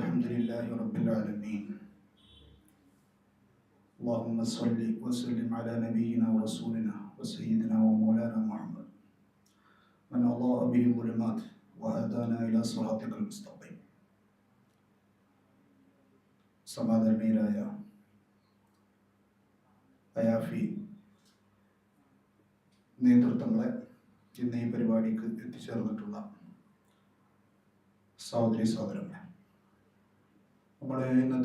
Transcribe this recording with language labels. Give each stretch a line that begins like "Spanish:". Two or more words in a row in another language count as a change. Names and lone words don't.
Arabic: الحمد لله رب العالمين. اللهم صل وسلم على نبينا ورسولنا وسيدنا ومولانا محمد من أضاء به الظلمات وهدانا إلى صراطك المستقيم.
Malayalam: സമാദരണീയരായ അയാഫി നേതൃത്വങ്ങളെ, ഇന്ന് ഈ പരിപാടിക്ക് എത്തിച്ചേർന്നിട്ടുള്ള സഹോദരി സഹോദരങ്ങളെ, നമ്മുടെ ഇന്നത്തെ